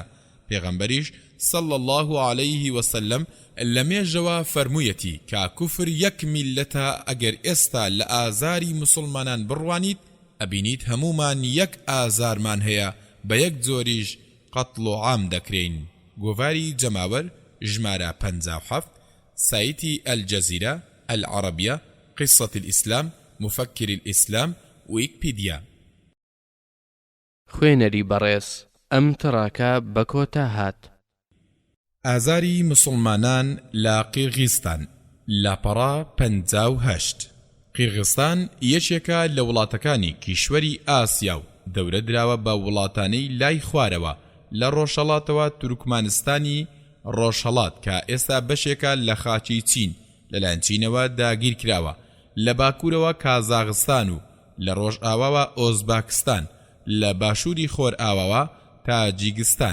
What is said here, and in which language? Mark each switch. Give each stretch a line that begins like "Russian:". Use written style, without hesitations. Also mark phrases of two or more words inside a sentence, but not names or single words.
Central Kurdish: پێغەمبەریش
Arabic: صلی الله عليه وسلم
Central Kurdish: لە مێژەوە فەرموویەتی کە کوفر یەک میلەتە، ئەگەر ئێستا لە ئازاری مسلمانان بڕوانیت ئەبینیت هەمومان یەک ئازارمان هەیە، بە یەک جۆریش قەتڵ و عام دەکرێن. گۆڤاری جەماوەر ژمارە 57 سایتی ئەلجەزیرە العربية قصة الإسلام مفكر الإسلام ويكيبيديا. خوێنەری بەڕێز ئەم تڕاکە بە کۆتا هات. ئازاری مسلمانان لە قیرغیزستان لاپەڕا 58. قیرغیزستان یەکێکە لە وڵاتەکانی کیشوەری ئاسیا و دەورە دراوە بە وڵاتانەی لای خوارەوە لە ڕۆژهەڵاتەوە تورکمانستانی ڕۆژهەڵات کە ئێستا بەشێکە لە خاچی چین لەلایەن چینەوە داگیر کراوە، لە باکوورەوە کازاغستان و لە ڕۆژ ئاواوە ئۆزباکستان، لە باشووری خۆر ئاواوە تاجیکستان.